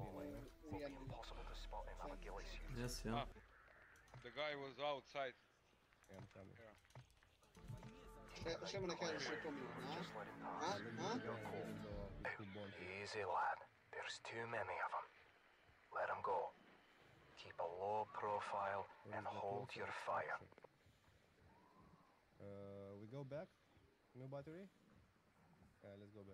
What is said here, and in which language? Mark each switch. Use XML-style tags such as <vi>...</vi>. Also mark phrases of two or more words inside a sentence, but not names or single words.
<en>Yes, yeah. The guy was outside. Yeah, I'm coming.</en> <sr>Šta mu ne kažeš o tom</sr> <en>Easy, lad. There's too many of them. Let them go. Keep a low profile and hold your fire. We go back? New battery? Yeah, let's go back.</en>